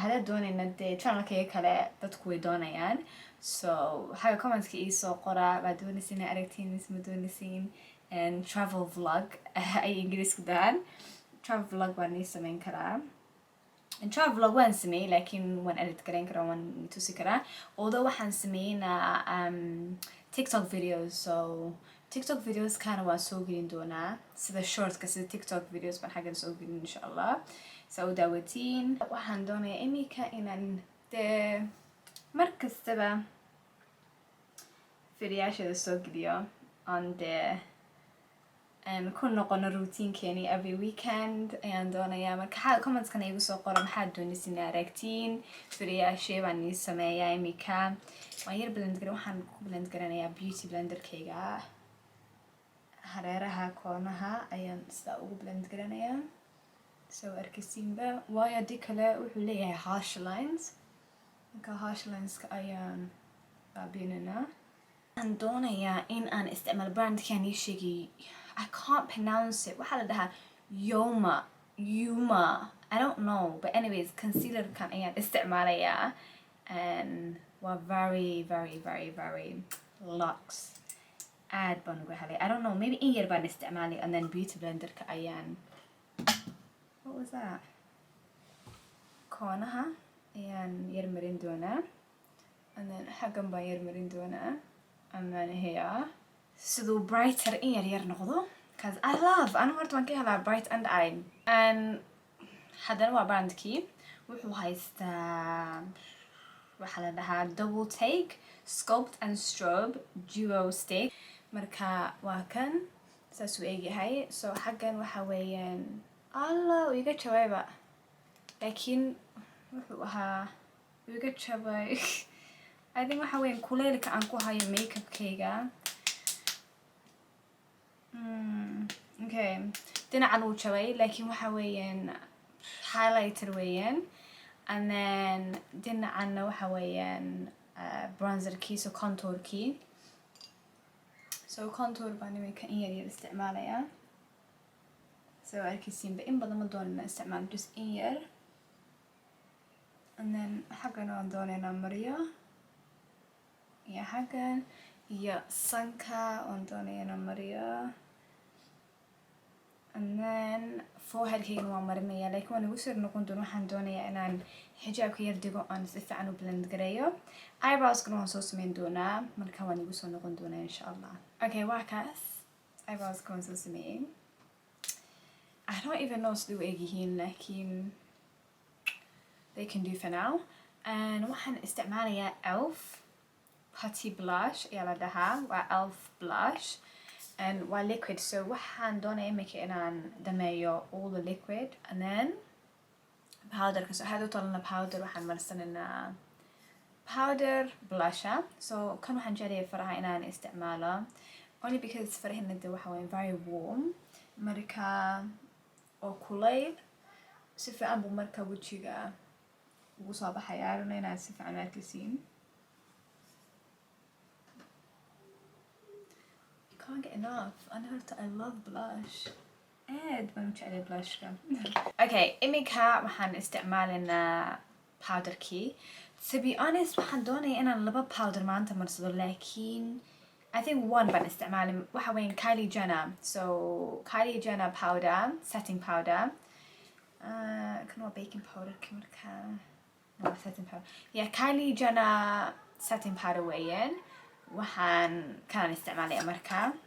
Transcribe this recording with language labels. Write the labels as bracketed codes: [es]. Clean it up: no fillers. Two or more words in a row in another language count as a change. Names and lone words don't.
[so] haddaad doonayna dee channelkayga kale dadku way doonayaan, so xagga commentka iisoo qoraa baad doonaysiin inaad aragtiin mise ma doonaysiin. [en] Travel vlog [so] ay ingiriisku dhahaan. [en] Travel vlog [so] waan ii samayn karaa. [en] Travel vlog [so] waan sameeyey, laakiin waan edit garayn karaa, waan tusi karaa. Although waxaan sameynaa TikTok videos, so TikTok videos kana waan soo gelin doonaa sida shortka, sida TikTok videos baan xaggan soo gelin [ar] insha allah. [so] So daawatiin. Waxaan doonayaa imika inaan dee mar kastaba videoyaasheeda soo geliyo on dee ku noqono routinekeeni [en] every weekend [so] ayaan doonayaa. Marka xagga commentskana igu soo qoro maxaad doonaysiin inaad aragtiin. videoyaashee baan ii sameeyaa imika. waan yar blend garan, waxaan ku blend garanayaa beauty blenderkayga. hareeraha koonaha ayaan sidaa ugu blend garanayaa, soo arkaysiinba. waayo haddii kale wuxuu leeyahay [en] harsh lines, [so] marka harsh lineska ayaan baabiinanaa. waxaan doonayaa in aan isticmaalo brandkaan ii sheegay, [en] I can't pronounce it. [so] waxaa la dhahaa UOMA, [en] I don't know, but anyways [so] concealerkan ayaan isticmaalayaa, [en] and waa very luxe. [so] aad baan uga helay. [en] I don't know, maybe [so] in yar baan isticmaalay, [en] and then [so] beauty blenderka ayaan, [en] what was that, [so] koonaha ayaan yar marin doonaa, [en] and then [so] xaggan baan yar marin doonaa, [en] and then here [so] siduu brighter in yar noqdo, [en] cause I love, [so] anigu horta waan ka helaa [en] bright and eye. [so] And haddana waa brandkii, wuxuu haystaa waxaa la dhahaa double take Sculpt and Strobe duo stick. marka waa kan saasuu eegyahay. so xaggan waxa weeyaan allah uu iga jabayba, laakiin wuxuu ahaa uu iga jabay. [en] I think [so] waxa weeyaan kuleylka aan ku hayo makeupkayga. okay, dhinacan uu jabay, laakiin waxa weeyaan highlighter weeyaan, [en] and then [so] dhinacanna waxa weeyaan bronzerkii, so contourkii. so contour baan imika in yar isticmaalayaa. so arkaysiinba in badan ma doonayna isticmaalo, just in yar. [en] and then [so] xaggan waan doonaynaa mariyo, iyo xaggan iyo sanka waan doonaynaa mariyo, [en] and then [so] foreheadkaygana waan marinayaa, laakiin waan igu soo noqon doon. waxaan doonayaa inaan xijaabka yar digo aan si fiican u blend gareeyo. eyebrowskana waan soo sameyn doonaa, marka waan igu soo noqon doonaa [ar] insha allah. [so] okay, waa kaas eyebrowska waan soo sameeyey. [en] I don't even know [so] siduu egyihiin, laakiin [en] they can do for now. [so] and waxaan isticmaalayaa elf putty blush ayaa la dhahaa, waa elf blush, and waa liquid. so waxaan doonaya imika inaan dhameeyo [en] all the liquid, and then [so] powderka. so hadda u talana powder, waxaan marsanaynaa [en] powder blusher. [so] so kan waxaan jeclahay faraha inaan isticmaalo, [en] only because [so] farahina de waxa weyn [en] very warm, [so] marka oo kuleyl si fiican buu marka wajiga ugu soo baxayaa. aruna inaad si fiican arkaysiin. [en] can't get enough. I love blush. [so] aad baan u jeclay blushka. okay, imika waxaan isticmaalaynaa powderkii. [en] to be honest, [so] waxaan doonaya inaan laba powder maanta marsado, laakiin [en] I think one [so] baan isticmaalay. waxa weyn Kylie Jenner. [en] so Kylie Jenner powder, setting powder. [so] kan waa baking powderki marka. [en] no, setting powder. yeah, Kylie Jenner setting powder weeyaan. [so] waxaan kanaan isticmaalaya marka.